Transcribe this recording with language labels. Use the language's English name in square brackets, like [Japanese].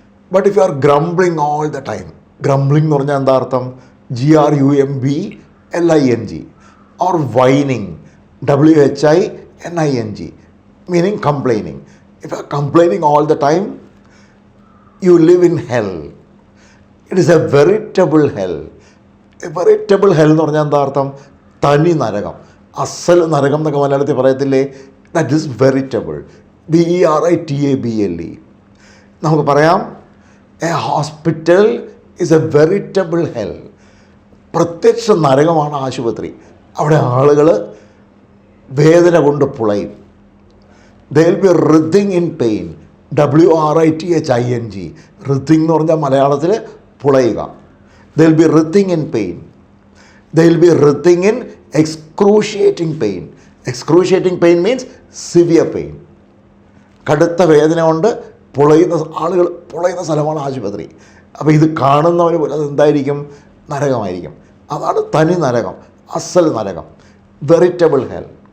[English] But if you are grumbling all the time, grumbling [Malayalam] എന്ന് പറഞ്ഞാൽ എന്താ അർത്ഥം? [English] GRUMBLING, or whining, WHINING, meaning complaining. If you are complaining all the time, you live in hell. It is a veritable hell. A veritable hell [Malayalam] എന്ന് പറഞ്ഞാൽ എന്താ അർത്ഥം? തനി നരകം, അസൽ നരകം എന്നൊക്കെ മലയാളത്തിൽ പറയത്തില്ലേ? [English] That is veritable. BERITABLE. [Malayalam] നമുക്ക് പറയാം [English] A hospital is a veritable hell. [Malayalam] പ്രത്യക്ഷ നരകമാണ് ആശുപത്രി. അവിടെ ആളുകൾ വേദന കൊണ്ട് പുളയും. [English] They will be writhing in pain. WRITHING. [Malayalam] writhing എന്ന് പറഞ്ഞാൽ മലയാളത്തിൽ പുളയുക. [English] They will be writhing in pain. They will be writhing in excruciating pain. Excruciating pain means severe pain. [Malayalam] കടുത്ത വേദന കൊണ്ട് ആളുകൾ പുളയുന്ന സ്ഥലമാണ് ആശുപത്രി. അപ്പോൾ ഇത് കാണുന്നവന് പോലും അതെന്തായിരിക്കും? നരകമായിരിക്കും. അതാണ് തനി നരകം, അസൽ നരകം, വെരിറ്റബിൾ ഹെൽ.